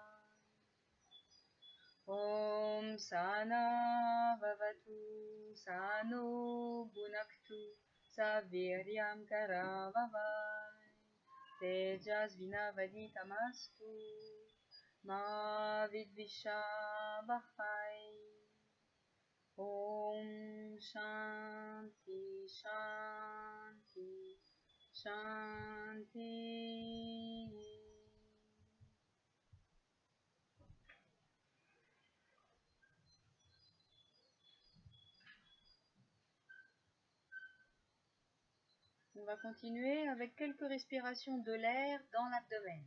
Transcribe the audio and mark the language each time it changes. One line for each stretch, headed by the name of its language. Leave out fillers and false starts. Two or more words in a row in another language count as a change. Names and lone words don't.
Sanskrit: ॐ सना ववतु सनो भुनक्तु सवीर्यम् करवावै तेजस्विनावदितमस्तु मा विद्विषावहै. ॐ शान्ति शान्ति शान्ति.
French: On va continuer avec quelques respirations de l'air dans l'abdomen.